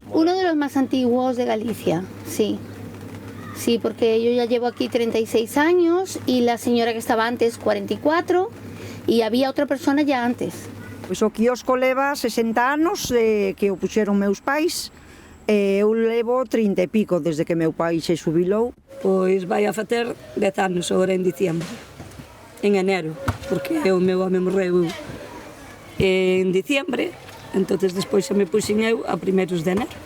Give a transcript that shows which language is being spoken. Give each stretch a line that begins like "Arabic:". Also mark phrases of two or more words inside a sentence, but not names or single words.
Spanish: Uno de los más antiguos de Galicia, sí. Sí, porque yo ya llevo aquí 36 años y la señora que estaba antes 44 y había otra persona ya antes.
Galician: Pois o quiosco leva 60 anos que o puxeron meus pais e eu levo 30 e pico desde que meu pai se xubilou. Pois vai a facer 10 anos agora
Spanish: en diciembre, en enero,
Galician: porque o meu home morreu
Spanish: en diciembre, entonces
Galician: despois xa me puxen eu
Spanish: a primeros de enero.